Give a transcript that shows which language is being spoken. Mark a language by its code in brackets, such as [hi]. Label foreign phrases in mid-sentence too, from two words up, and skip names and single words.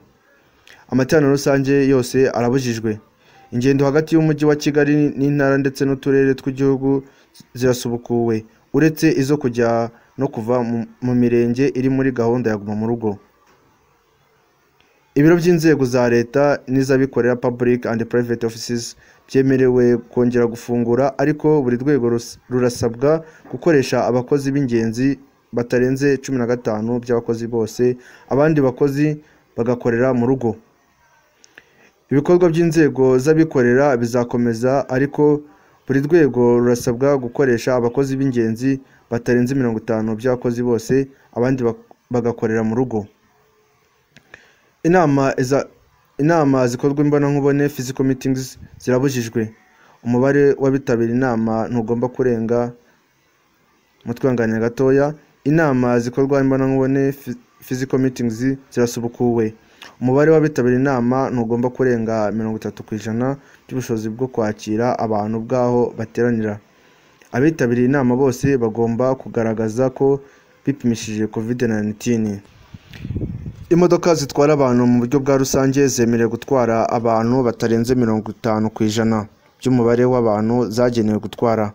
[rw] Amateraniro rusange yose arabujijwe. Ingendo hagati y'umujyi wa Kigali n'intara ndetse n'uturere tw'igihugu zirasubukuwe, uretse izo kujya no kuva mu mirenge iri muri gahunda ya guma mu rugo. Ibiro by'inzego za leta n'iz'abikorera [en] public and private offices [rw] byemerewe kongera gufungura, ariko buri rwego rurasabwa gukoresha abakozi b'ingenzi batarenze 15 by'abakozi bose, abandi bakozi bagakorera mu rugo. Ibikorwa by'inzego z'abikorera bizakomeza, ariko buri rwego rurasabwa gukoresha abakozi b'ingenzi batarenze 50 by'abakozi bose, abandi bagakorera mu rugo. Inama zikorwa imbonankubone [en] physical meetings [rw] zirabujijwe. Umubare w'abitabira inama ntugomba kurenga mutwanganya gatoya. Inama zikorwa imbonankubone [en] physical meetings [rw] zirasubukuwe. Umubare w'abitabira inama ntugomba kurenga 30% by'ubushobozi bwo kwakira abantu bwaho bateranira. Abitabira inama bose bagomba kugaragaza ko bipimishije COVID-19. Imodoka zitwara abantu mu buryo bwa rusange zemerewe gutwara abantu batarenze 50% by'umubare w'abantu zagenewe gutwara.